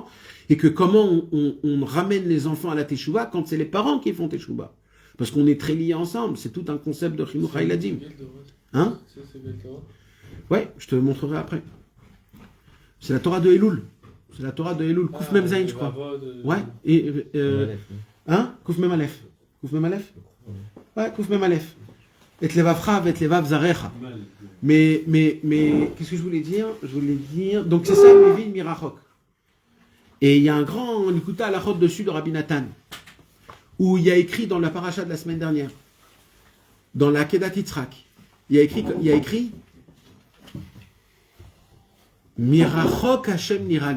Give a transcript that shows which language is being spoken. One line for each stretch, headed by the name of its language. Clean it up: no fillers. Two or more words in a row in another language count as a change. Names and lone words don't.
French: Et que comment on ramène les enfants à la Teshuvah quand c'est les parents qui font Teshuvah. Parce qu'on est très liés ensemble. C'est tout un concept de
Hebrew: חינוך הילדים.
French: Hein? Ouais, je te le montrerai après. C'est la Torah de Elul. C'est la Torah de Elul.
Hebrew: קוף מם זין,
French: je crois. Ouais. Et, hein?
Hebrew: קוף מם אלף. קוף מם אלף? Ouais, קוף מם אלף.
French: Et Levavcha, et
Hebrew: לבב זרעך.
French: Mais, qu'est-ce que je voulais dire? Donc c'est ça,
Hebrew: מבין מרחוק.
French: Et il y a un grand Likuta à la route dessus de Rabbi Nathan, où il y a écrit dans la paracha de la semaine dernière, dans la Kedat Yitzhak, il y a écrit
Hebrew: מרחוק השם נראה לי.